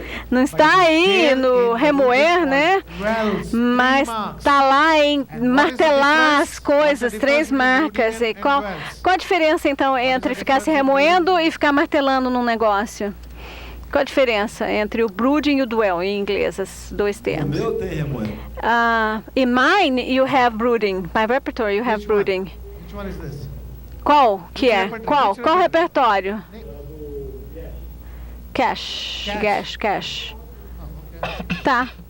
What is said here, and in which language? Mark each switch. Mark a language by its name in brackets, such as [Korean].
[Portuguese] Não está aí no remoer, né? Mas está lá em martelar as coisas, 3 marcas. E qual a diferença, então, entre ficar se remoendo e ficar martelando num negócio? Qual a diferença entre o brooding e o dwell, em inglês, os 2 termos? O meu tem remoendo. [English] In mine, you have brooding. My repertoire, you have brooding. [Portuguese] Qual que é? Qual repertório? Cash. Tá.